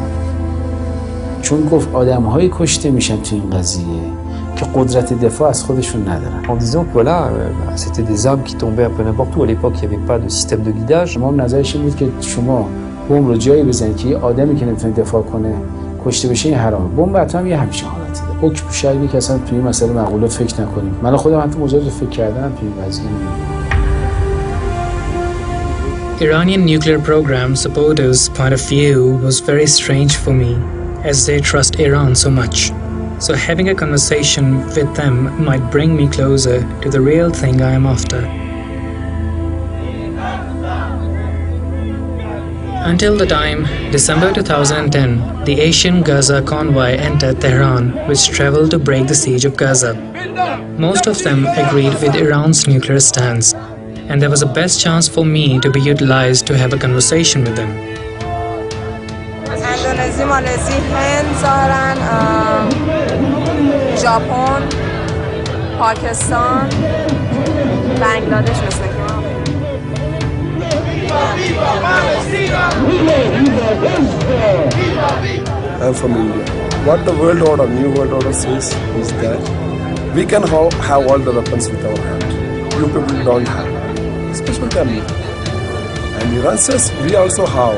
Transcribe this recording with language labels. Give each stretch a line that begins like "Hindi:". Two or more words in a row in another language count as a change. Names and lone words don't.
Persian: چون گفت آدم‌های کشته میشن تو این قضیه که قدرت دفاع از خودشون ندارن.
French: En disant que voilà, c'était des armes qui tombaient un peu n'importe où. À l'époque, il n'y avait pas de système de guidage.
Persian: شما نظرش این بود که شما بمب رو جایی بزنید که یه آدمی که نمیتونه دفاع کنه کشته بشه، این حرامه. بمب اتم یه همچین حالتی داره. حکم شهری که اصلا توی این مسئله مقولات فکر نکنیم. من خودم حتی مجرد فکر کردم توی این قضیه.
English: Iranian nuclear program supporters' point of view was very strange for me, as they trust Iran so much. So having a conversation with them might bring me closer to the real thing I am after. Until the time, December 2010, the Asian Gaza convoy entered Tehran, which traveled to break the siege of Gaza. Most of them agreed with Iran's nuclear stance, and there was a best chance for me to be utilized to have a conversation with them.
Persian: اندونزی، مالزی، هند ظاهراً، ژاپن، پاکستان، بنگلادش مثل که
English: I'm from India. What the world order, new world order says is that we can have all the weapons with our hand. You people don't have. Especially the America. And Iran says we also have.